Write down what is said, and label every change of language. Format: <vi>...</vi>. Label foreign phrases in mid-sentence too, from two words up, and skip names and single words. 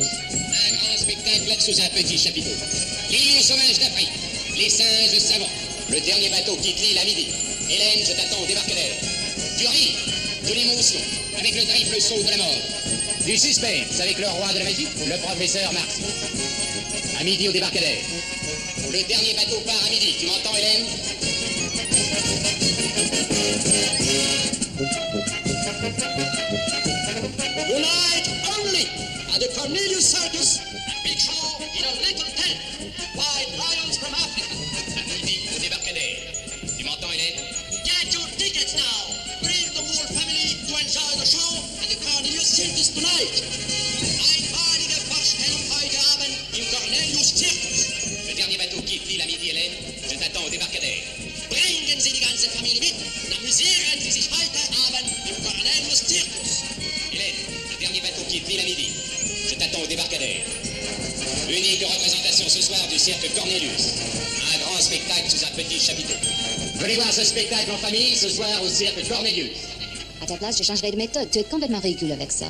<fr>Un grand spectacle sous un petit chapiteau. Les lions sauvages d'Afrique, les singes savants, le dernier bateau quitte l'île à midi. Hélène, je t'attends au débarcadère. Du rire, de l'émotion, avec le triple saut de la mort. Du suspense, avec le roi de la magie, le professeur Marx. À midi au débarcadère. Le dernier bateau part à midi. Tu m'entends, Hélène?</fr> <en>Tonight only at the Cornelius Circus, a big show in a little tent. White lions from Africa.</en> <fr>À midi au débarcadère. Tu m'entends, Hélène?</fr> <en>Get your tickets now. Bring the whole family to enjoy the show at the Cornelius Circus tonight.</en> <de>Einmalige Vorstellung heute Abend im Cornelius Circus.</de> <fr>Le dernier bateau quitte l'île à midi, Hélène. Je t'attends au débarcadère.</fr> <de>Bringen Sie die ganze Familie mit und amüsieren Sie sich heute Abend im Cornelius Circus.</de> <fr>Hélène, le dernier bateau quitte l'île à midi. Je t'attends au débarcadère. Unique représentation ce soir du cirque Cornelius. Un grand spectacle sous un petit chapiteau. Venez voir ce spectacle en famille ce soir au cirque Cornelius. À ta place, je changerai de méthode. Tu es complètement ridicule avec ça.</fr>